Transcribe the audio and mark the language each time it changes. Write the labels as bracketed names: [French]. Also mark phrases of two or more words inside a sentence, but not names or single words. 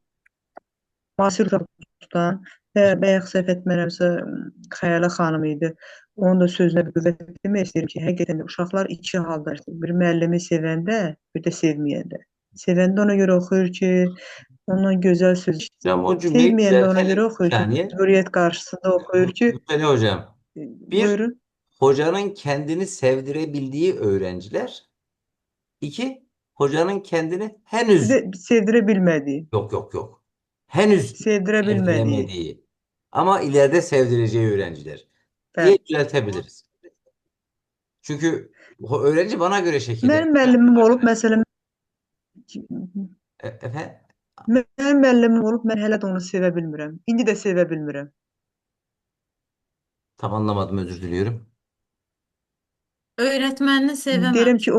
[Azerbaijani] Müasir tutan və bayaq səhv etmirəmsə Xəyalə xanım idi. Onun da sözünə bir qüvvət demək istəyirəm ki, həqiqətən də uşaqlar iki halda, bir müəllimi sevəndə, bir də sevməyəndə. Sevəndə ona görə oxuyur ki, ondan gözəl söz [Turkish] Hocam o [Azerbaijani] işitir. [Turkish] cümleyi [Azerbaijani] Sevməyəndə ona [Turkish] düzeltelim [Azerbaijani] görə [Turkish] bir [Azerbaijani] oxuyur ki, [Turkish] saniye. [Azerbaijani] məcburiyyət qarşısında oxuyur ki, [Turkish] Müfteli hocam. Bir, buyurun. hocanın kendini sevdirebildiği öğrenciler. İki, hocanın kendini [Azerbaijani] Bir [Turkish] henüz [Azerbaijani] də sevdirə bilmədiyi, [Turkish] yok. Henüz [Azerbaijani] sevdirə bilmədiyi. [Turkish] sevdiremediği ama ileride sevdireceği öğrenciler diye [Azerbaijani] Bəli. [Turkish] düzeltebiliriz. Çünkü o öğrenci bana göre [Azerbaijani] Mənim [Turkish] şekilleniyor. [Azerbaijani] müəllimim olub, məsələn, [Turkish] Efendim? [Azerbaijani] mənim müəllimim olub, mən hələ də onu sevə bilmirəm. İndi də sevə bilmirəm. [Turkish] Tam anlamadım, özür diliyorum. Öğretmenini [Azerbaijani] Deyirəm ki,